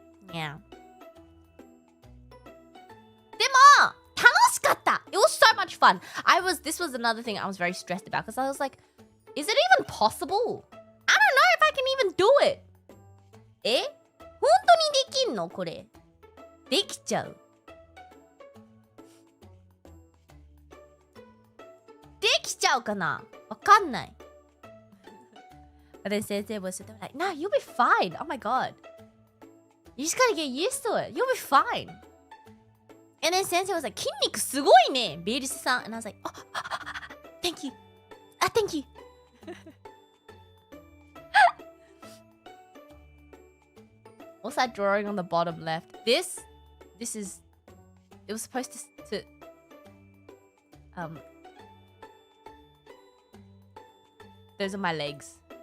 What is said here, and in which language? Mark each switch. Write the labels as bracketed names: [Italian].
[Japanese] でも楽しかった [English] It was so much fun. This was another thing I was very stressed about because I was like, is it even possible? I don't know if I can even do it. [Japanese] え本当にできんのこれできちゃうできちゃうかなわかんない [English] But then 先生 was like, nah, you'll be fine. Oh my god. You just gotta get used to it. You'll be fine. And then 先生 was like, [Japanese] 筋肉すごいね、 [English] ベールスさん。 And I was like, oh, thank you. Thank you. What's that drawing on the bottom left? This is, it was supposed to those are my legs.